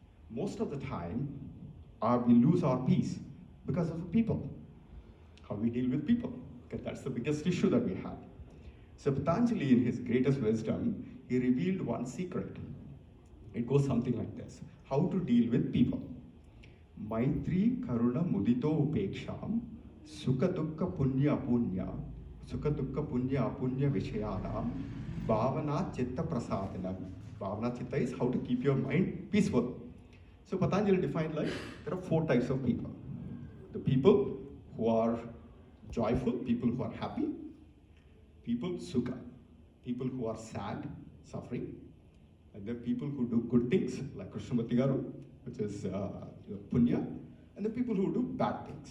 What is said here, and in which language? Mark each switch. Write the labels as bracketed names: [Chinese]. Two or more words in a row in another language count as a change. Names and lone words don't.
[English] Most of the time, we lose our peace because of people, how we deal with people, because that's the biggest issue that we have. So Patanjali, in his greatest wisdom, he revealed one secret. It goes something like this: how to deal with people. [Sanskrit] Maitri Karuna Mudito Upeksham Sukha Dukkha Punya Apunya Sukha Dukkha Punya Apunya Vishayanam Bhavana Chitta Prasadhanam. Bhavana Chitta [English] is how to keep your mind peaceful. So Patanjali defined like there are 4 types of people. The people who are joyful, people who are happy, people sukha, people who are sad, suffering, and then people who do good things like Krishnamurti Garu, which is punya, and the people who do bad things.